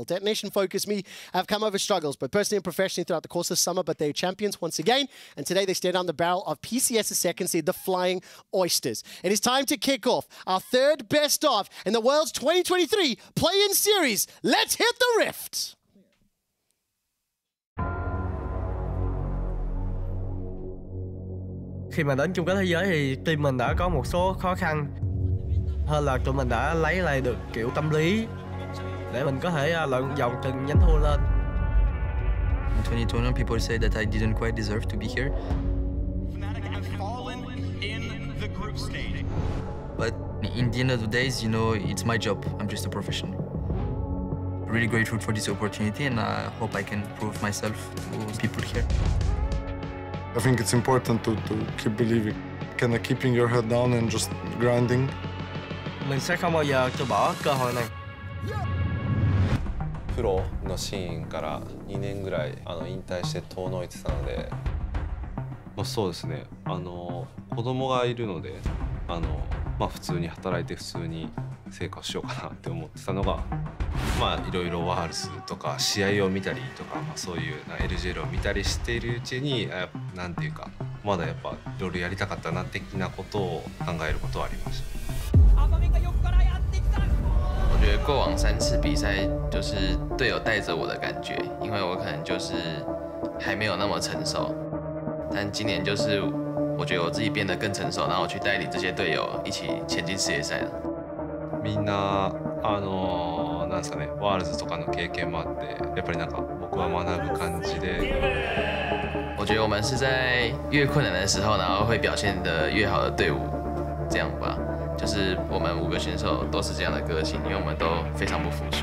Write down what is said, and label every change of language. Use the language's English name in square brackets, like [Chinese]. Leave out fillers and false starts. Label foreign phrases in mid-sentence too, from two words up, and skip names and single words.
[English] Detonation Focus Me have come over struggles, both personally and professionally throughout the course of summer, but they're champions once again. And today they stare down the barrel of PCS's second seed, the Flying Oysters. It is time to kick off our third best of in the World's 2023 Play-In Series. Let's hit the rift! [Vietnamese] Khi mà đến chung kết thế giới thì team mình đã có một số khó khăn, hơn là tụi mình đã lấy lại được kiểu tâm lý để mình có thể lận vòng từng nhánh thua lên. [English] In 2021, people say that I didn't quite deserve to be here. But in the end of the days, you know, it's my job. I'm just a professional. Really grateful for this opportunity, and I hope I can prove myself to people here. I think it's important to keep believing. Kind of keeping your head down and just grinding. [Vietnamese] Mình sẽ không bao giờ từ bỏ cơ hội này. [Japanese] プロのシーンから2年ぐらい引退して遠のいてたので、そうですね。子供がいるので、普通に働いて普通に成果をしようかなって思ってたのが、いろいろワールズとか試合を見たりとか、そういうLGL を見たりしているうちに、なんていうか、まだやっぱいろいろやりたかったな的なことを考えることはありました。 [Chinese] 我觉得过往3次比赛就是队友带着我的感觉，因为我可能就是还没有那么成熟，但今年就是我觉得我自己变得更成熟，然后去带领这些队友一起前进世界赛了。 [Japanese] みんななんですかね、ワールズとかの経験もあって、やっぱりなんか僕は学ぶ感じで。 [Chinese] 我觉得我们是在越困难的时候，然后会表现得越好的队伍，这样吧。就是我们5个选手都是这样的个性，因为我们都非常不服输。